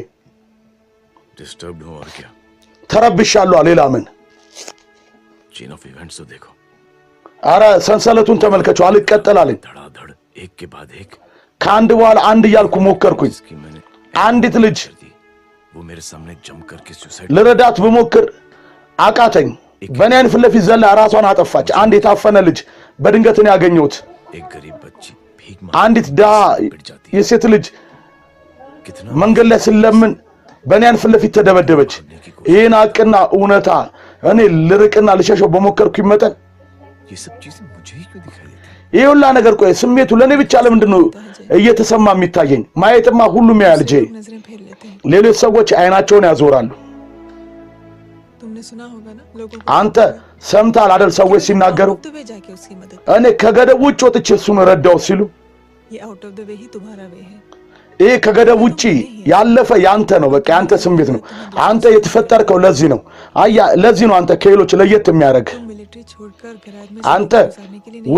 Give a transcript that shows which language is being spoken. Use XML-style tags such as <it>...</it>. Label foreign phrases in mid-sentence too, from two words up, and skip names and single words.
<hi>डिस्टर्ब्ड हो और क्या</hi> <am>ተረብሻለሁ ሌላ ምን</am> <en>chain of events</en> <hi>तो देखो</hi> <am>አረ ሰንሰለቱን ተመልከቱ አልቀጠላለኝ</am> <hi>धड़ाधड़ एक के बाद एक</hi> <am>ከአንድ በኋላ አንድ ያልኩ ሞከርኩኝ</am> <hi>इसकी मैंने</hi> <am>አንዲት ልጅ</am> <hi>वो मेरे सामने जम करके सुसाइड</hi> <am>ልረዳት በሞክር አቃተኝ በእኔ አይን ፊት ለፊት ዘላ ራሷን አጠፋች አንድ የታፈነ ልጅ በድንገት ነው ያገኘሁት</am> <hi>एक गरीब बच्ची भीख</hi> <am>አንዲት ዳ የሴት ልጅ</am> <hi>कितना</hi> <am>መንገድ ላይ ስለምን በእኔ አይን ፊት ለፊት ተደበደበች ይሄን አቅና እውነታ እኔ ልርቅና ልሸሸው በሞከርኩኝ መጠን</am> <hi>ये सब चीजें मुझे ही क्यों दिखाई देती</hi> <am>ይሄ ሁላ ነገር ቆይ ስሜቱ ለኔ ብቻ ለምንድን ነው እየተሰማ የሚታየኝ ማየትማ ሁሉም ያያል ጄ</am> <hi>नजरें फेर लेते हैं</hi> <am>ሌሎች ሰዎች አይናቸውን ያዞራሉ</am> <hi>तुमने सुना होगा ना लोगों को</hi> <am>አንተ ሰምታል አይደል ሰዎች ሲናገሩ</am> <hi>तो वे जाके उसकी मदद</hi> <am>እኔ ከገደብ ውጭ ወጥቼ እሱን ረዳው ሲሉ</am> <hi>ये</hi> <en>out of the way</en> <hi>ही तुम्हारा वे है</hi> <am>ይሄ ከገደብ ውጪ ያለፈ ያንተ ነው በቃ ያንተ ስሜት ነው አንተ የተፈጠርከው ለዚህ ነው አያ ለዚህ ነው አንተ ከሌሎች ለየት የሚያደርግ</am> <hi>तुम मिलिट्री छोड़कर गैराज में</hi> <am>አንተ</am> <hi>गुजारने के लिए नहीं</hi>